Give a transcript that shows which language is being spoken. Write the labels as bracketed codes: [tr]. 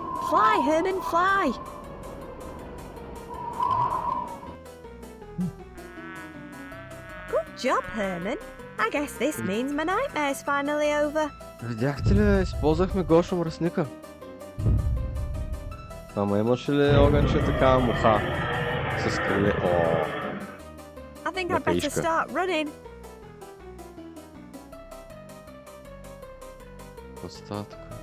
[en] Fly, Herman, fly! Good job, Herman. I guess this means my nightmare's finally over. [bg] Видяхте ли, използвахме Гошо мръсника. Ама имаше ли огънче такава муха? С криле. [en] I think I'd better start running. [bg] Какво става тук?